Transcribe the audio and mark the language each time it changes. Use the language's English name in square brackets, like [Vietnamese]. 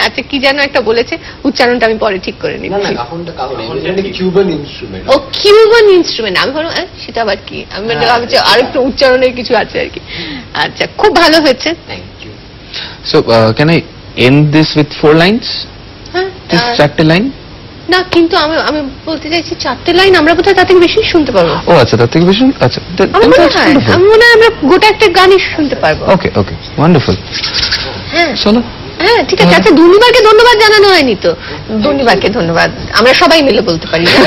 [Bangla] আচ্ছা, কি যেন একটা বলেছে, উচ্চারণটা আমি পরে ঠিক করে নিচ্ছি। ও কিউবান ইনস্ট্রুমেন্ট, আমি ভাবলাম সেটা আবার কি, আমি ভাবছি আরেকটু উচ্চারণের কিছু আছে আর কি। আচ্ছা, খুব ভালো হয়েছে। [English] So can I end this with 4 lines? [Bangla] হ্যাঁ, Just 4টে লাইন? না কিন্তু আমি বলতে চাইছি 4টে লাইন আমরা বোধহয় তার থেকে বেশি শুনতে পারবো। ও আচ্ছা, তার থেকে বেশি? আচ্ছা, আমার মনে হয় আমরা গোটা একটা গানই শুনতে পারবো। [English] Okay okay, wonderful. [Bangla] হ্যাঁ চলো। হ্যাঁ, ঠিক আছে। আচ্ছা, দুর্নিবারকে ধন্যবাদ জানানো হয়নি তো। দুর্নিবারকে ধন্যবাদ আমরা সবাই মিলে বলতে পারি।